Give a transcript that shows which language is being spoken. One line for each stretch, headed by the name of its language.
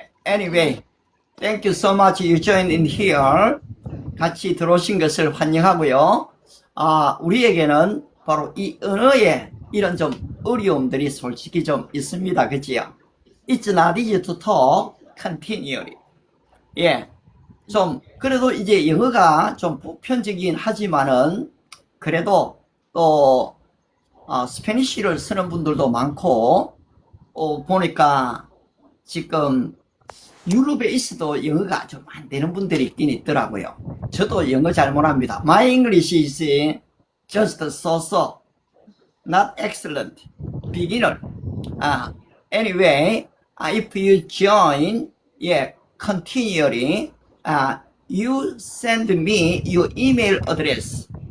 English: Anyway, thank you so much. You joined in here.
Korean: 같이 들어오신 것을 환영하고요. 우리에게는 바로 이 언어에 이런 좀 어려움들이 솔직히 좀 있습니다. 그치요?
English: It's not easy to talk continually.
Korean: 예. 좀, 그래도 이제 영어가 좀 보편적이긴 하지만은, 그래도 또, 스페니쉬를 쓰는 분들도 많고, 보니까 지금 유럽에 있어도 영어가 좀 안 되는 분들이 있긴 있더라고요. 저도 영어 잘 못합니다.
English: My English is just so-so, not excellent, beginner. Anyway, if you join, continually, you send me your email address.